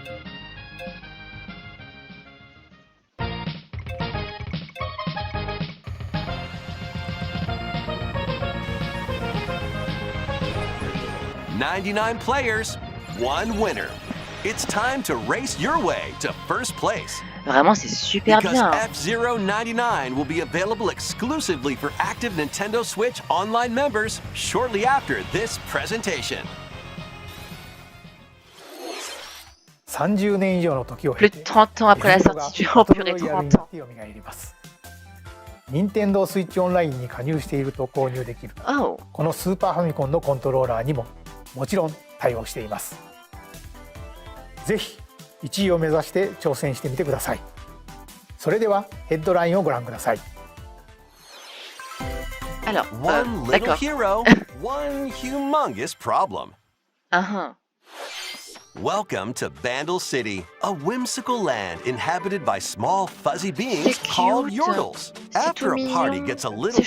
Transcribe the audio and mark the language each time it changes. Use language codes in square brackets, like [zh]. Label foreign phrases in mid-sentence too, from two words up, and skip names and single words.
[en] "99 players, one winner. It's time to race your way to first place. [fr] Vraiment, c'est super [en] Because [fr] bien. [en] F-Zero 99 will be available exclusively for active Nintendo Switch Online members shortly after this presentation. [ja] 30 年以上の時を [fr] Plus [ja] 経 [fr] de [ja] て [fr] 30 ans après la [ja] 映像が [fr] sortie du [ja] バトル [fr] Empire [ja] ロイヤルに [fr] 30 ans. [ja] なって蘇ります。任天堂スイッチオンラインに加入していると購入できる Oh, このスーパーファミコンのコントローラーにももちろん対応しています。ぜひ1位を目指して挑戦してみてください。それではヘッドラインをご覧ください。 [fr] alors, [en] One little [fr] d'accord. [en] hero, one humongous problem. Uh-huh. Welcome to Bandle City, a whimsical land inhabited by small fuzzy beings [fr] C'est [en] called [fr] cute. [en] yordles. [fr] C'est [en] After [fr] tout [en] a party [fr] mignon. [en] gets a little